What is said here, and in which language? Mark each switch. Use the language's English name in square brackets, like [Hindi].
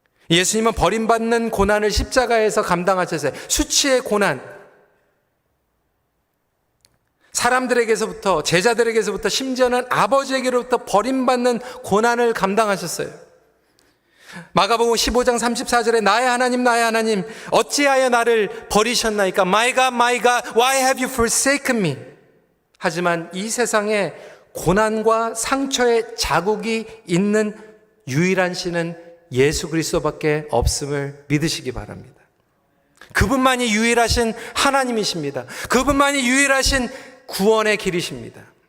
[Korean] 예수님은 버림받는 고난을 십자가에서 감당하셨어요. 수치의 고난, 사람들에게서부터, 제자들에게서부터, 심지어는 아버지에게로부터 버림받는 고난을 감당하셨어요. 마가복음 15장 34절에 나의 하나님 어찌하여 나를 버리셨나이까? [English] My God, why have you forsaken me? [Korean] 하지만 이 세상에 고난과 상처의 자국이 있는 유일한 신은 예수 그리스도밖에 없음을 믿으시기 바랍니다. 그분만이 유일하신 하나님이십니다. 그분만이 유일하신 구원의 길이십니다.